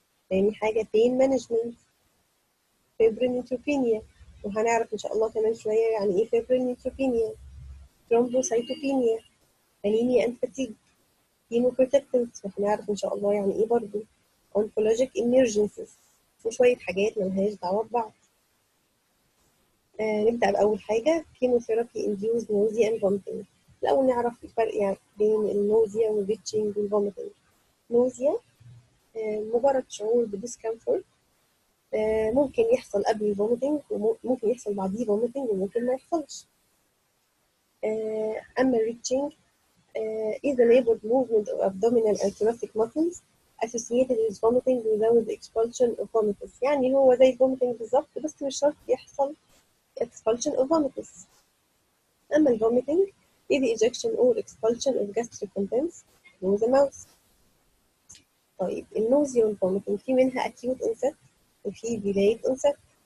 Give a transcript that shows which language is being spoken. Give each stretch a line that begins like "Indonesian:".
Arabic: تاني حاجه
English: pain management، febrile neutropenia،
Arabic: وهنعرف ان شاء الله كمان شويه يعني ايه febrile neutropenia. thrombocytopenia،
English: anemia and fatigue،
Arabic: chemoprotectants، وهنعرف ان شاء الله يعني ايه برضه
English: oncologic emergencies،
Arabic: وشويه حاجات ملهاش دعوه ببعض. نبدأ بأول حاجة
English: chemotherapy induced nausea and vomiting.
Arabic: الأول نعرف الفرق يعني بين النوزيا والريتشنج والفوميتنج. نوزيا مجرد شعور بديسكمفورت، ممكن يحصل قبل الفوميتنج وممكن يحصل بعديه فوميتنج وممكن ما يحصلش. أما الريتشنج
English: is a labor movement of abdominal and thoracic muscles associated with vomiting without the expulsion of vomitus.
Arabic: يعني هو زي الفوميتنج بالظبط، بس مش شرط يحصل
English: expulsion of vomitus.
Arabic: أما ال
English: vomiting is the ejection or expulsion of gastric contents through the mouth.
Arabic: طيب النوزيا والvomiting في منها
English: acute onset
Arabic: وفي
English: delayed onset.